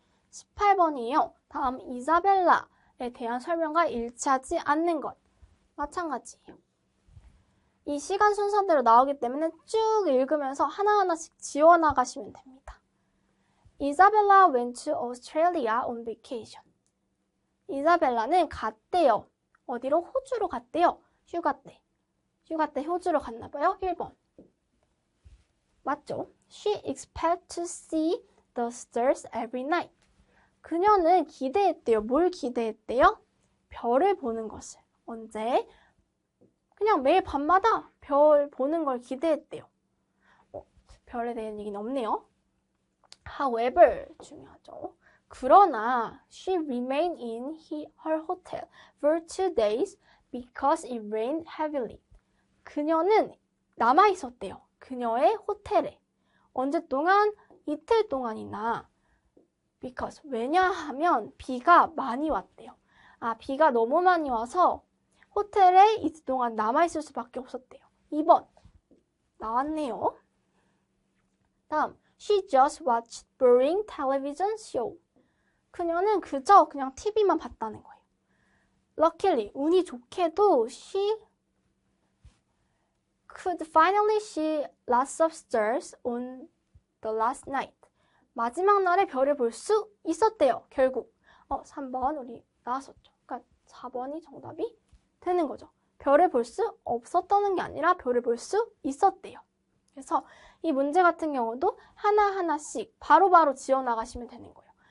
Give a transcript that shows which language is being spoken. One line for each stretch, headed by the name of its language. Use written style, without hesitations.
Korean: 18번이에요. 다음 이사벨라에 대한 설명과 일치하지 않는 것. 마찬가지예요. 이 시간 순서대로 나오기 때문에 쭉 읽으면서 하나하나씩 지워나가시면 됩니다.
English: Isabella went to Australia on vacation.
Korean: 이사벨라는 갔대요. 어디로? 호주로 갔대요. 휴가 때. 휴가 때 호주로 갔나봐요. 1번. 맞죠?
English: She expects to see the stars every night.
Korean: 그녀는 기대했대요. 뭘 기대했대요? 별을 보는 것을. 언제? 그냥 매일 밤마다 별 보는 걸 기대했대요. 별에 대한 얘기는 없네요. However, 중요하죠.
English: 그러나 she remained in her hotel for 2 days because it rained heavily.
Korean: 그녀는 남아 있었대요. 그녀의 호텔에. 언제 동안? 이틀 동안이나. because 왜냐하면 비가 많이 왔대요. 아, 비가 너무 많이 와서 호텔에 이틀 동안 남아있을 수밖에 없었대요. 2번 나왔네요. 다음
English: She just watched boring television show.
Korean: 그녀는 그저 그냥 TV만 봤다는 거예요.
English: Luckily,
Korean: 운이 좋게도
English: she could finally see lots of stars on the last night.
Korean: 마지막 날에 별을 볼 수 있었대요. 결국 3번 우리 나왔었죠. 그러니까 4번이 정답이 되는 거죠. 별을 볼 수 없었다는 게 아니라 별을 볼 수 있었대요. 그래서 이 문제 같은 경우도 하나하나씩 바로바로 지어나가시면 되는 거예요.